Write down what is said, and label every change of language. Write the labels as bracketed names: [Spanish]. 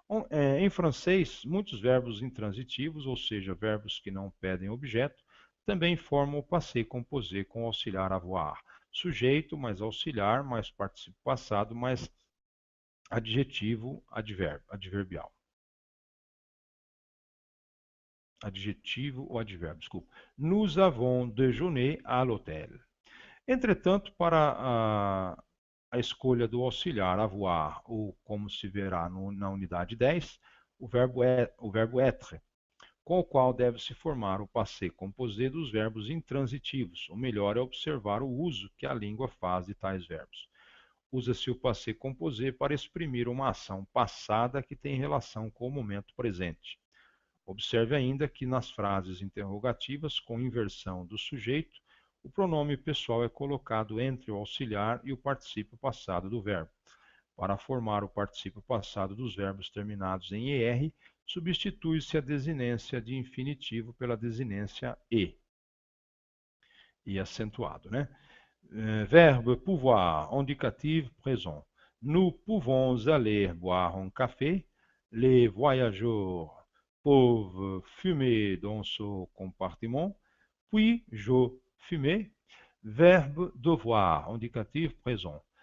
[Portuguese] Em francês, muitos verbos intransitivos, ou seja, verbos que não pedem objeto, também formam o passé composé com auxiliar avoir. Sujeito mais auxiliar mais particípio passado mais adjetivo adverbial. Adjetivo ou advérbio, desculpa. [French] Nous avons déjeuné à l'hôtel. [Portuguese] Entretanto, para a escolha do auxiliar avoir, ou como se verá na unidade 10, o verbo être, com o qual deve-se formar o passé composé dos verbos intransitivos. O melhor é observar o uso que a língua faz de tais verbos. Usa-se o passé composé para exprimir uma ação passada que tem relação com o momento presente. Observe ainda que nas frases interrogativas com inversão do sujeito, o pronome pessoal é colocado entre o auxiliar e o particípio passado do verbo. Para formar o particípio passado dos verbos terminados em ER, substitui-se a desinência de infinitivo pela desinência e acentuado, né? [French] Verbe pouvoir, indicativo présent. Nous pouvons aller boire un café. Les voyageurs peuvent fumer dans ce compartiment. Puis-je fumer? Verbe devoir, indicatif présent.